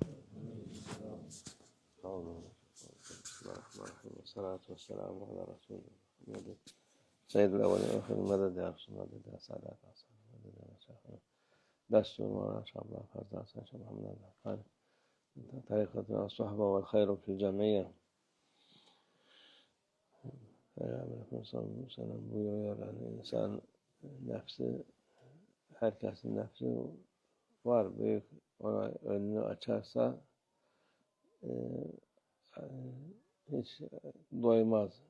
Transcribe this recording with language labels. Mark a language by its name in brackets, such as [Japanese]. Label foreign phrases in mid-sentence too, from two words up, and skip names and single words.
[Arabic] بسم الله الرحمن الرحيم والصلاة والسلام على رسول الله سيد الأولين والآخرين مدد يا رسول الله مدد يا سادات أصحاب مدد يا شيخنا دستور مولانا شاء الله فرد أحسن شيخ محمد الحقاني طريقة الصحبة والخير في الجميع. [Turkish] Peygamber [Arabic] صلى الله عليه وسلم [Turkish] buyuruyor yani insan nefsi, herkesin nefsi var, büyük, ona önünü açarsa hiç doymaz.